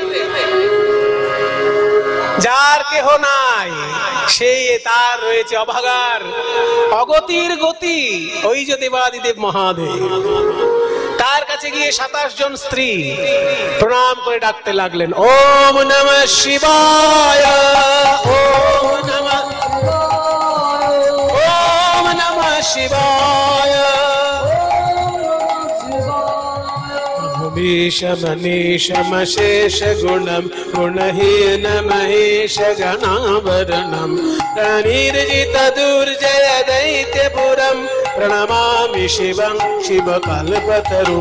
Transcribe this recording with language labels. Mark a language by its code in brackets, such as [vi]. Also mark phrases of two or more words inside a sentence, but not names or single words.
[bn] যার কেহ নাই, সেই তার রয়েছে অভাগার অগতির গতি, ওই যে দেবাদিদেব মহাদেব। তার কাছে গিয়ে 27 জন স্ত্রী প্রণাম করে ডাকতে লাগলেন, [sa] ওম নমঃ শিবায়, ওম নমঃ, ওম নমঃ শিবায়। भीषमनीशमशेष गुणं गुणहीन महेश गणावरणं प्रणीर्जित दुर्जय दैत्यपुरं प्रणमामि शिवं शिवकल्पतरुं।